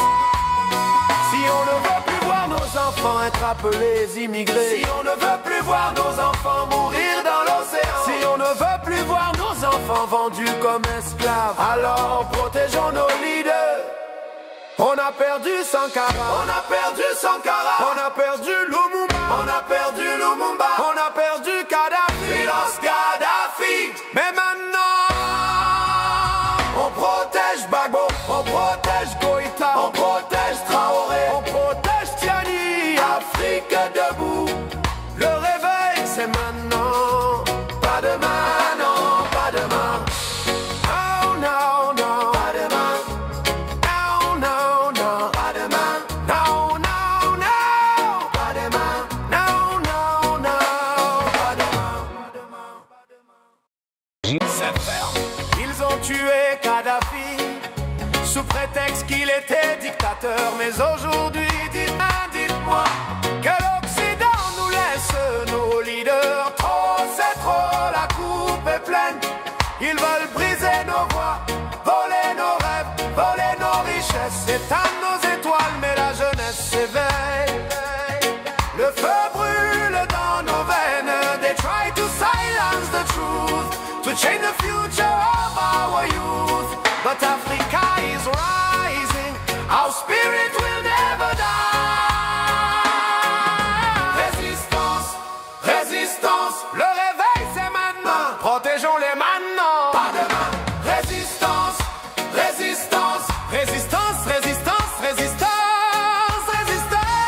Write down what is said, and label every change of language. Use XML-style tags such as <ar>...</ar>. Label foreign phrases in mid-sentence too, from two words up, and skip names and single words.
<fr>Si on ne veut plus voir nos enfants être appelés immigrés, si on ne veut plus voir nos enfants mourir dans l'océan, si on ne veut plus voir nos enfants vendus comme esclaves, alors protégeons nos leaders. On a perdu Sankara, on a perdu Sankara, on a perdu Lumumba, on a perdu Lumumba, on a perdu Kadhafi,</fr> <en>we lost Gaddafi.</en> <fr>Mais maintenant, on protège Gbagbo, on protège Goïta, on protège Traoré, on protège Tiani. Afrique debout, le réveil c'est maintenant, pas demain, non, pas demain.</fr> <en>Oh no, no,</en> <fr>pas demain.</fr> <en>No, no, no,</en> <fr>pas demain.</fr> <en>No, no, no,</en> <fr>pas demain.</fr> <en>No, no, no,</en> <fr>pas demain. C'est ferme. Ils ont tué Kadhafi sous prétexte qu'il était dictateur. Mais aujourd'hui, dites-moi, que l'Occident nous laisse nos leaders. Trop, c'est trop, la coupe est pleine. Ils veulent briser nos voies, voler nos rêves, voler nos richesses, éteindre nos étoiles, mais la jeunesse s'éveille. Le feu brûle dans nos veines.</fr> <en>They try to silence the truth, to change the future of our youth. But Africa is rising, our spirit will never die.</en> <fr>Résistance, résistance, le réveil c'est maintenant. Protégeons-les maintenant, pas demain. Résistance, résistance, résistance, résistance, résistance, résistance.</fr>